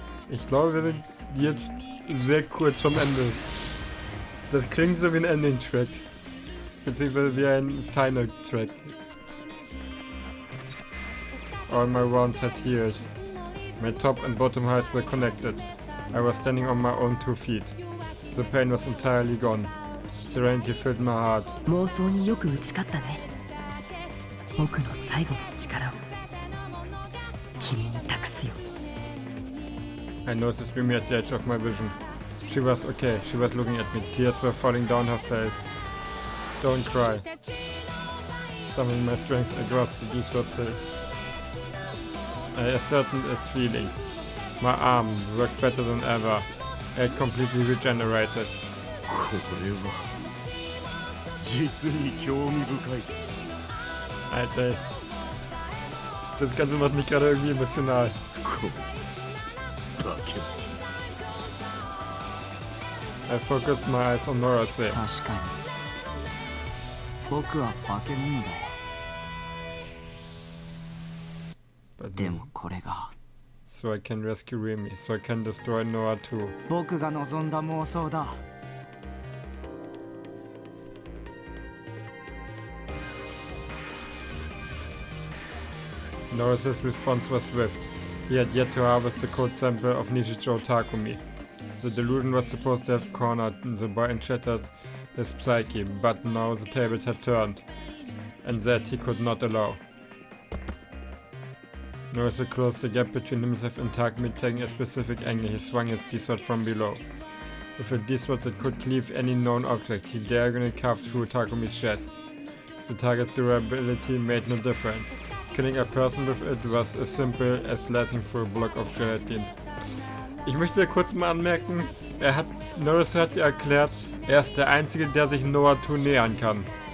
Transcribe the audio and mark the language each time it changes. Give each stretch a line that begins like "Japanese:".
German: Ich glaube, wir sind jetzt sehr kurz vom Ende. Das klingt so wie ein Ending-Track. Beziehungsweise wie ein Final-Track.
English: All my wounds had healed. My top and bottom halves were connected. I was standing on my own 2 feet. The pain was entirely gone. Serenity filled my heart.
Japanese: 妄想によく打ち勝ったね。僕の最後の力を君に託すよ。
English: I noticed Mimi at the edge of my vision. She was okay, she was looking at me. Tears were falling down her face. Don't cry. Summoning my strength, I grasped the D-sword's hilt. I ascertained its feelings. My arm worked better than ever. I had completely regenerated.
Japanese: これは実に興味深いです。
German: Alter, das Ganze macht mich gerade irgendwie emotional.
Japanese: こバケモン
English: I focused my eyes on Norase.
Japanese: 確かに僕は化け物だよ。
English: But
Japanese: でもこれが
English: so I can rescue Remy, so I can destroy Noah too.
Japanese: 僕が望んだ妄想だ。
English: Norris's response was swift. He had yet to harvest the code sample of Nishijo Takumi. The delusion was supposed to have cornered the boy and shattered his psyche, but now the tables had turned, and that he could not allow. Norris closed the gap between himself and Takumi, taking a specific angle. He swung his D-sword from below. With a D-sword that could cleave any known object, he diagonally carved through Takumi's chest. The target's durability made no difference. Killing a person with it was as simple as slicing through a block of gelatin.
German: Ich möchte kurz mal anmerken, Norris hat ja erklärt, er ist der Einzige, der sich Noah 2 nähern kann.